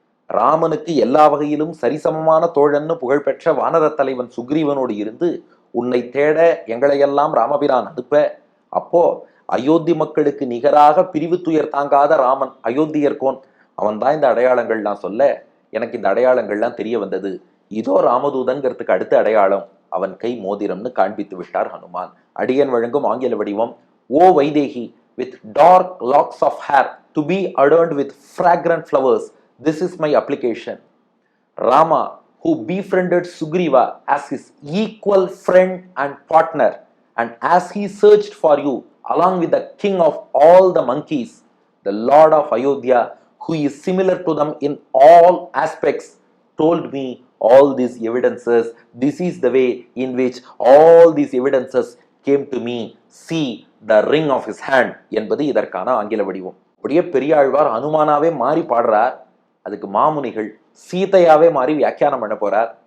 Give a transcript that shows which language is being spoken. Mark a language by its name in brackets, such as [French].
[Tamil] ராமனுக்கு எல்லா வகையிலும் சரிசமமான தோழன்னு புகழ்பெற்ற வானர தலைவன் சுக்ரீவனோடு இருந்து உன்னை தேட எங்களையெல்லாம் ராமபிரான் அனுப்ப, அப்போ அயோத்தி மக்களுக்கு நிகராக பிரிவு துயர் தாங்காத ராமன் அயோத்தியர்கோன், அவன் தான் இந்த அடையாளங்கள்லாம் சொல்ல எனக்கு இந்த அடையாளங்கள்லாம் தெரிய வந்தது. இதோ ராமதூதன்கிறதுக்கு அடுத்த அடையாளம் அவன் கை மோதிரம்னு காண்பித்து விட்டார் ஹனுமான். அடியன் வழங்கும் ஆங்கில வடிவம்: [English] O Vaidehi, with dark locks of hair to be adorned with fragrant flowers, this is my application. Rama, who befriended Sugriva as his equal friend and partner, and as he searched for you along with the king of all the monkeys, the Lord of Ayodhya, who is similar to them in all aspects, told me all these evidences. This is the way in which all these evidences came to me. See the ring of his hand [Tamil] என்பது இதற்கான ஆங்கில வடிவம். அப்படியே பெரியாழ்வார் ஹனுமானாவே மாறி பாடுறார். அதுக்கு மாமுனிகள் சீதையாவே மாறி வியாக்கியானம் பண்ண போறார்.